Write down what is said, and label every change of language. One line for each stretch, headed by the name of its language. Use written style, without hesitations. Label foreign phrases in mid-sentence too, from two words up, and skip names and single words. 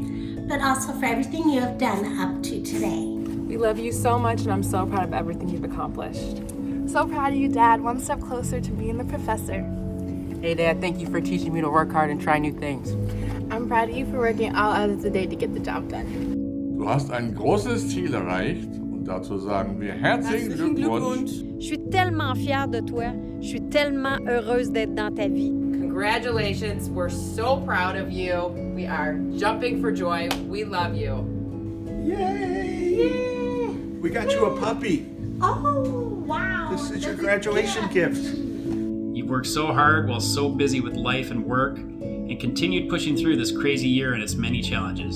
English: but also for everything you have done up to today. We love you so much, and I'm so proud of everything you've accomplished. So proud of you, Dad. One step closer to being the professor. Hey, Dad, thank you for teaching me to work hard and try new things. I'm proud of you for working all hours a day to get the job done.
German: Du hast ein großes Ziel erreicht und dazu sagen wir herzlichen Glückwunsch.
French: Je suis tellement fière de toi. Je suis tellement heureuse d'être dans ta vie.
English: Congratulations. We're so proud of you. We are jumping for joy. We love you. Yay! We got you a puppy. Oh! Wow. This is your graduation gift. You've worked so hard while so busy with life and work, and continued pushing through this crazy year and its many challenges.